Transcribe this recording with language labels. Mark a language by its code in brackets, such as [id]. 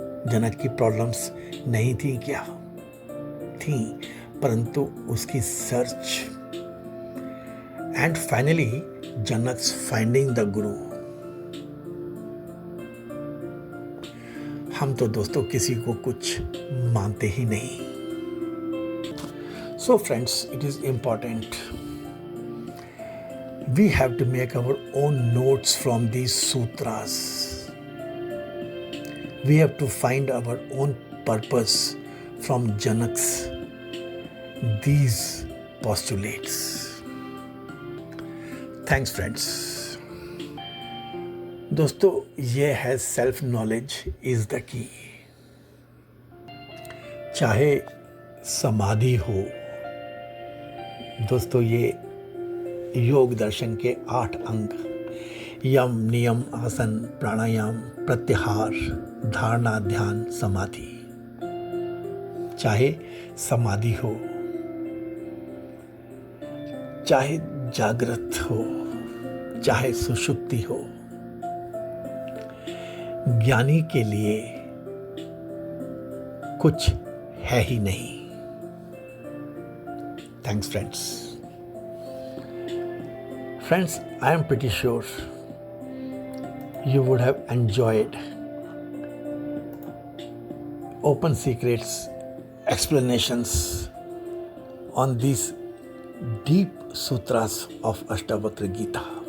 [hi] जनक की प्रॉब्लम्स नहीं थी क्या? थी, परंतु उसकी search and finally जनक्स finding the गुरु। हम तो दोस्तों किसी को कुछ मानते ही नहीं। [en] So friends, it is important we have to make our own notes from these sutras. We have to find our own purpose from Janak's these postulates. Thanks friends. दोस्तों, ये है self knowledge is the key. [hi] चाहे समाधि हो, दोस्तों ये योग दर्शन के 8 अंग, यम नियम आसन प्राणायाम प्रत्याहार धारणा ध्यान समाधि, चाहे समाधि हो, चाहे जागृत हो, चाहे सुषुप्ति हो, ज्ञानी के लिए कुछ है ही नहीं। [en] Thanks friends. Friends, I am pretty sure you would have enjoyed Open Secrets explanations on these deep sutras of Ashtavakra Gita.